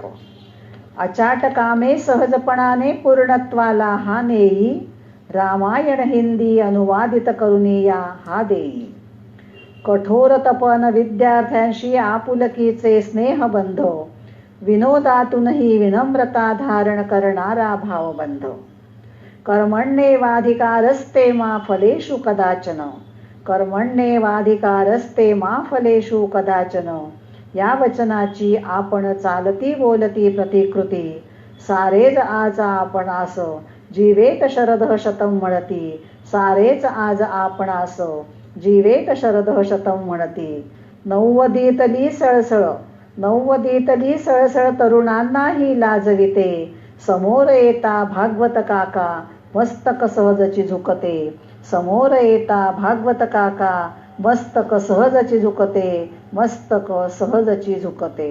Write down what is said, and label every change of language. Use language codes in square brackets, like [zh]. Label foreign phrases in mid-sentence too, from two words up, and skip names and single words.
[mr] अचाट कामे सहजपणाने पूर्णत्वाला हा नेई, रामायण हिंदी अनुवादित करुनिया हा देई. कठोर तपन विद्यार्थ्यांशी आपुलकीचे स्नेहबंध, विनोदातूनही विनम्रता धारण करणारा भावबंध. [sa] कर्मण्येवाधिकारस्ते मा फलेषु कदाचन, कर्मण्येवाधिकारस्ते मा फलेषु कदाचन. [mr] या वचनाची आपण चालती बोलती प्रतिकृती, सारेच आज आपणास [sa] जीवेत शरदः शतम [mr] म्हणती, सारेच आज आपणास [sa] जीवेत शरदः शतम [mr] म्हणती. नव्वदीतली सळसळ, नव्वदीतली सळसळ तरुणांनाही लाजविते, समोर येता भागवत काका मस्तक सहजची झुकते. समोर येता भागवत काका मस्तक सहजची झुकते, मस्तक सहजची झुकते.